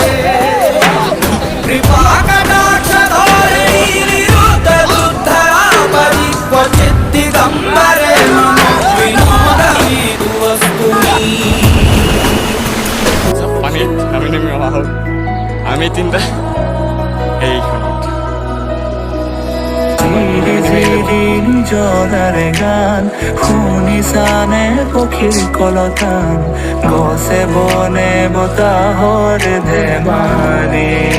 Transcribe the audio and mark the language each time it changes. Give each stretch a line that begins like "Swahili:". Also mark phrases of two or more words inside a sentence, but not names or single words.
Sanskrit: कृपा कटाक्ष धोरणी निरुद्ध दुद्धरा परि क्वचित् दिगम्बरे मनो विनोदमी वस्तुनि
Assamese: পানীত আমি নামি অহা হ'ল আমি তিনিটা এইখনত জলার গান শুনিছানে পক্ষীৰ কলতান গছে বনে বতাহৰ ধেমালি